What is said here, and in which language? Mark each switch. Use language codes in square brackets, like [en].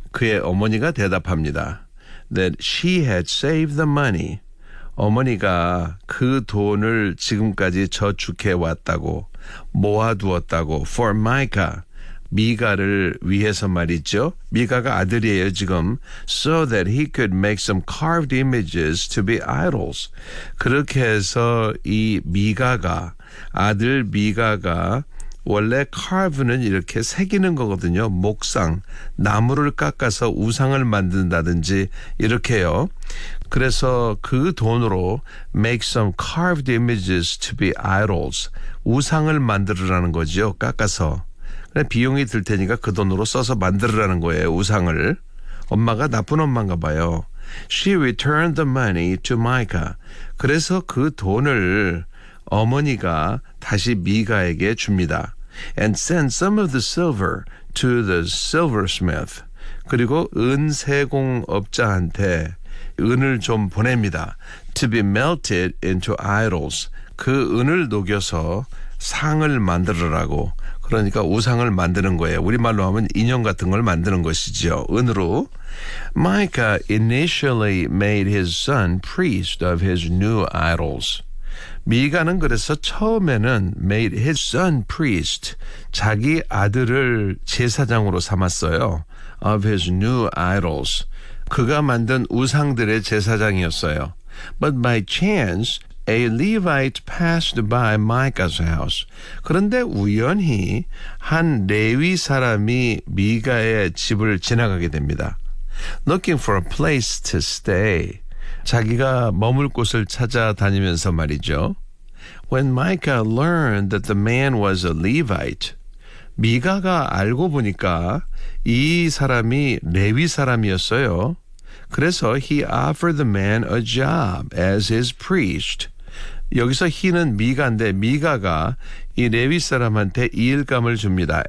[ko] 그의 어머니가 대답합니다. [en] That she had saved the money. [ko] 어머니가 그 돈을 지금까지 저축해 왔다고. 모아두었다고. [en] For Micah. [ko] 미가를 위해서 말이죠. 미가가 아들이에요, 지금. [en] So that he could make some carved images to be idols. [ko] 그렇게 해서 이 미가가, 아들 미가가 원래 carve는 이렇게 새기는 거거든요. 목상, 나무를 깎아서 우상을 만든다든지 이렇게요. 그래서 그 돈으로 [en] make some carved images to be idols. [ko] 우상을 만들으라는 거죠, 깎아서. 비용이 들 테니까 그 돈으로 써서 만들으라는 거예요, 우상을. 엄마가 나쁜 엄마인가 봐요. [en] She returned the money to Micah. [ko] 그래서 그 돈을 어머니가 다시 미가에게 줍니다. [en] And sent some of the silver to the silversmith. [ko] 그리고 은세공업자한테 은을 좀 보냅니다. [en] To be melted into idols. [ko] 그 은을 녹여서 상을 만들으라고. 그러니까 우상을 만드는 거예요. 우리말로 하면 인형 같은 걸 만드는 것이죠. 은으로. [en] Micah initially made his son priest of his new idols. [ko] 미가는 그래서 처음에는 [en] made his son priest. [ko] 자기 아들을 제사장으로 삼았어요. [en] Of his new idols. [ko] 그가 만든 우상들의 제사장이었어요. [en] But by chance, A Levite passed by Micah's house. [ko] 그런데 우연히 한 레위 사람이 미가의 집을 지나가게 됩니다. [en] Looking for a place to stay. [ko] 자기가 머물 곳을 찾아다니면서 말이죠. [en] When Micah learned that the man was a Levite. [ko] 미가가 알고 보니까 이 사람이 레위 사람이었어요. 그래서 [en] he offered the man a job as his priest. [ko] 여기서 he는 미가인데 미가가 이 레위 사람한테 일감을 줍니다.